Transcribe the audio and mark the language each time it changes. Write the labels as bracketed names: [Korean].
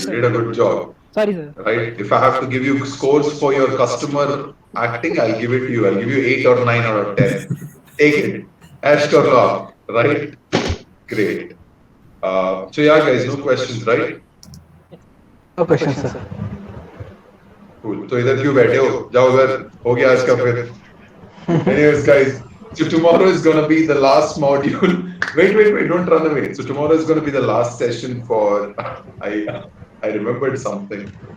[English] you did a good job. Sorry, sir. Right? If I have to give you scores for your customer acting, I'll give it to you. I'll give you 8 or 9 out of 10. Take it. Ashtar, right? Great. So yeah, guys, no questions, right? No questions, sir. [Hindi] Cool. तो इधर क्यों बैठे हो? जाओ उधर. हो गया आज का फिर. [English] Anyways, guys, so tomorrow is going to be the last module. Wait, don't run away. So tomorrow is going to be the last session for, I remembered something.